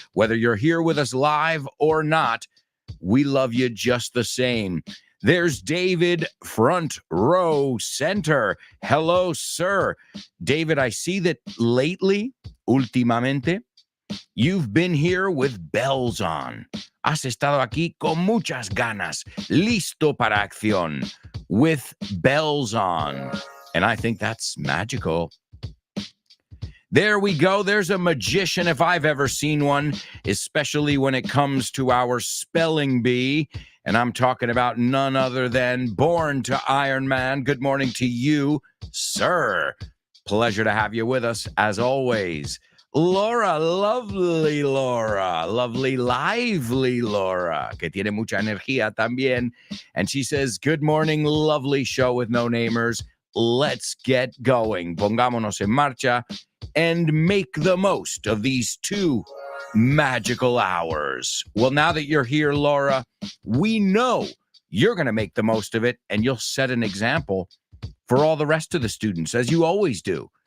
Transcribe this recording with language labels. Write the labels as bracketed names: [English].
[English] Whether you're here with us live or not, we love you just the same. There's David, front row center. Hello, sir. David, I see that lately, últimamente, you've been here with bells on. [Spanish] Has estado aquí con muchas ganas, listo para acción, [English] with bells on. And I think that's magical. There we go. There's a magician if I've ever seen one, especially when it comes to our spelling bee. And I'm talking about none other than Born to Iron Man. Good morning to you, sir. Pleasure to have you with us as always. Laura, lovely Laura, lovely, lively Laura, [Spanish] que tiene mucha energía también. [English] And she says, good morning, lovely show with no namers. Let's get going. [Spanish] Pongámonos en marcha [English] and make the most of these 2 magical hours. Well, now that you're here, Laura, we know you're going to make the most of it, and you'll set an example for all the rest of the students, as you always do.